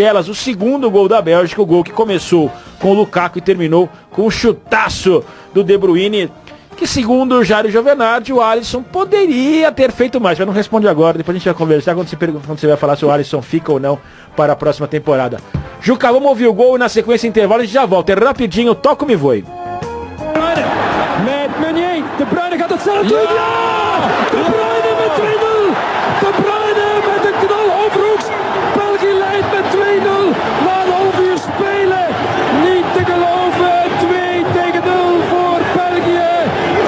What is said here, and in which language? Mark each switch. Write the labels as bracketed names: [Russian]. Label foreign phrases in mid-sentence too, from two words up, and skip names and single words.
[Portuguese] O segundo gol da Bélgica, o gol que começou com o Lukaku e terminou com o chutaço do De Bruyne, que segundo o Jairo Giovenardi, o Alisson poderia ter feito mais. Mas não responde agora, depois a gente vai conversar quando você vai falar se o Alisson fica ou não para a próxima temporada. Juca, vamos ouvir o gol e na sequência intervalo a gente já volta. É rapidinho, toca me voe. [Dutch] Met Meunier, De Bruyne gaat het zelf doen. Ja! De Bruyne met 2-0. De Bruyne met een knal overhoeks. België leidt met 2-0 na een half uur spelen. Niet te geloven. 2-0 voor België.